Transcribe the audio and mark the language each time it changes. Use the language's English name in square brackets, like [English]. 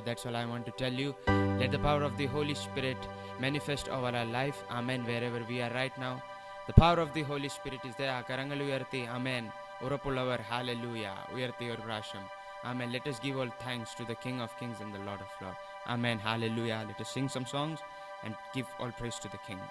[English] That's all I want to tell you. Let the power of the Holy Spirit manifest over our life. Amen. Wherever we are right now, the power of the Holy Spirit is there. [Malayalam] കരങ്ങൾ ഉയർത്തി amen. ഉറപ്പുള്ളവർ hallelujah ഉയർത്തി ഒരു പ്രാവശ്യം. [English] Amen. Let us give all thanks to the King of Kings and the Lord of Lords. Amen. Hallelujah. Let us sing some songs and give all praise to the King.